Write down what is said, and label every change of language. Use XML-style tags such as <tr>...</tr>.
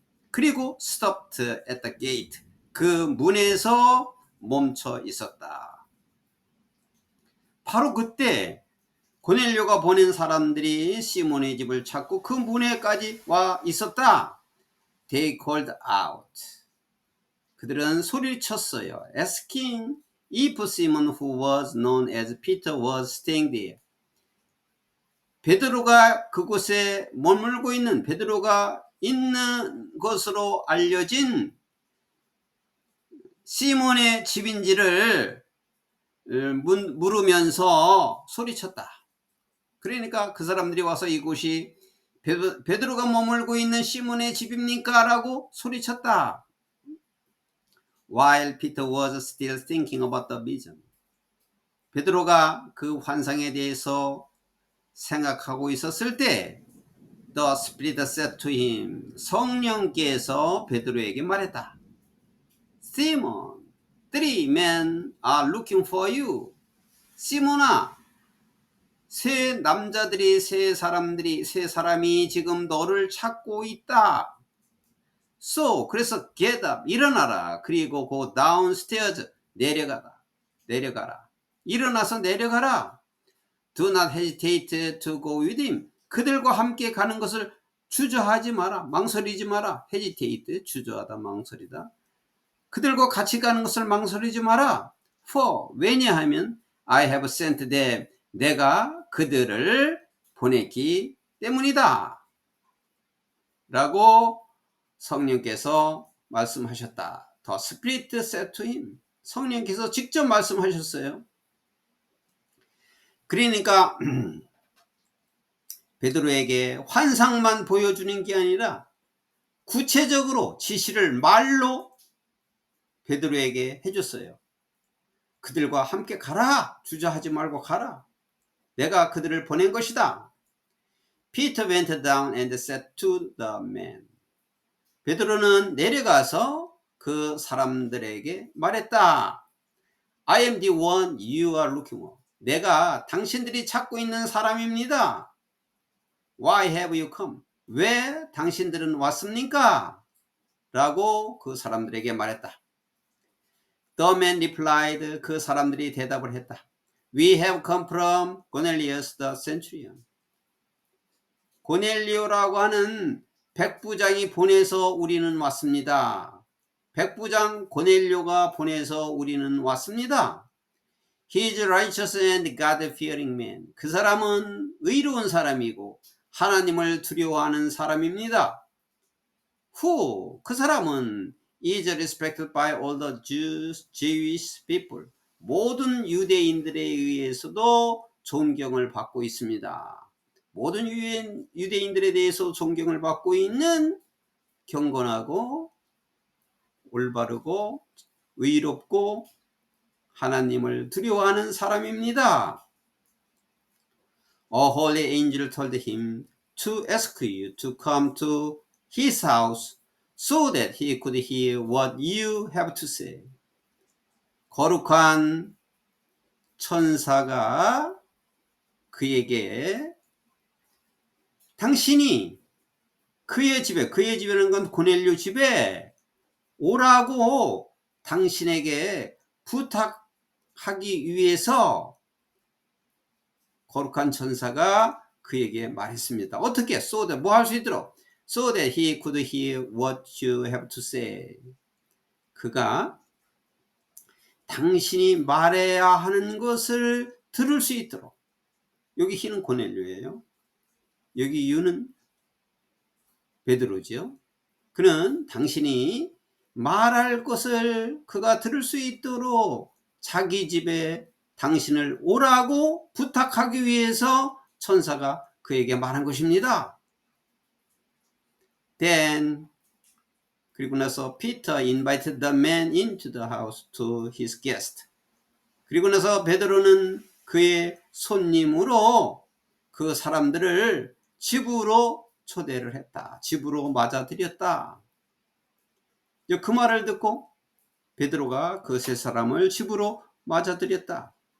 <ko>그리고</ko> <en>stopped at the gate,</en> <ko>그 문에서 멈춰 있었다. 바로 그때 고넬료가 보낸 사람들이 시몬의 집을 찾고 그 문에까지 와 있었다.</ko> <en>They called out.</en> <ko>그들은 소리를 쳤어요.</ko> <en>Asking if Simon, who was known as Peter, was staying there.</en> <ko>베드로가 그곳에 머물고 있는, 베드로가 있는 것으로 알려진 시몬의 집인지를 물으면서 소리쳤다. 그러니까 그 사람들이 와서 이곳이 베드로가 머물고 있는 시몬의 집입니까? 라고 소리쳤다.</ko> <en>While Peter was still thinking about the vision.</en> <ko>베드로가 그 환상에 대해서 생각하고 있었을 때</ko> <en>The Spirit said to him,</en> <ko>성령께서 베드로에게 말했다.</ko> <en>Simon, 3 men are looking for you.</en> <ko>시몬아, 세 남자들이, 세 사람이 지금 너를 찾고 있다.</ko> <en>So,</en> <ko>그래서</ko> <en>get up,</en> <ko>일어나라. 그리고</ko> <en>go downstairs,</en> <ko>내려가라. 일어나서 내려가라.</ko> <en>Do not hesitate to go with him.</en> <ko>그들과 함께 가는 것을 주저하지 마라. 망설이지 마라. hesitate, 주저하다, 망설이다. 그들과 같이 가는 것을 망설이지 마라. For, 왜냐하면</ko> <en>I have sent them,</en> <ko>내가 그들을 보냈기 때문이다. 라고 성령께서 말씀하셨다.</ko> <en>The Spirit said to him.</en> <ko>성령께서 직접 말씀하셨어요. 그러니까 베드로에게 환상만 보여주는 게 아니라 구체적으로 지시를 말로 베드로에게 해줬어요. 그들과 함께 가라. 주저하지 말고 가라. 내가 그들을 보낸 것이다.</ko> <en>Peter went down and said to the men.</en> <ko>베드로는 내려가서 그 사람들에게 말했다.</ko> <en>I am the one you are looking for.</en> <ko>내가 당신들이 찾고 있는 사람입니다.</ko> <en>Why have you come?</en> <ko>왜 당신들은 왔습니까? 라고 그 사람들에게 말했다.</ko> <en>The man replied.</en> <ko>그 사람들이 대답을 했다.</ko> <en>We have come from Cornelius the centurion.</en> <ko>고넬리오라고 하는 백부장이 보내서 우리는 왔습니다. 백부장 고넬료가 보내서 우리는 왔습니다.</ko> <en>He is righteous and God-fearing man.</en> <ko>그 사람은 의로운 사람이고 하나님을 두려워하는 사람입니다.</ko> <en>Who?</en> <ko>그 사람은</ko> <en>is respected by all the Jewish people.</en> <ko>모든 유대인들에 의해서도 존경을 받고 있습니다. 모든 유대인들에 대해서 존경을 받고 있는 경건하고 올바르고 의롭고 하나님을 두려워하는 사람입니다.</ko> <en>A holy angel told him to ask you to come to his house so that he could hear what you have to say.</en> <ko>거룩한 천사가 그에게 당신이 그의 집에, 그의 집이라는 건 고넬료 집에 오라고 당신에게 부탁하기 위해서 거룩한 천사가 그에게 말했습니다. 어떻게?</ko> <en>So that</en> <ko>뭐 할 수 있도록?</ko> <en>So that he could hear what you have to say.</en> <ko>그가 당신이 말해야 하는 것을 들을 수 있도록. 여기 he는 고넬료예요. 여기 you는 베드로지요. 그는 당신이 말할 것을 그가 들을 수 있도록 자기 집에 당신을 오라고 부탁하기 위해서 천사가 그에게 말한 것입니다.</ko> <en>Then</en> <ko>그리고 나서</ko> <en>Peter invited the man into the house to his guest.</en> <ko>그리고 나서 베드로는 그의 손님으로 그 사람들을 집으로 초대를 했다. 집으로 맞아들였다. 그 말을 듣고 베드로가 그 세 사람을 집으로 맞아들였다.</ko>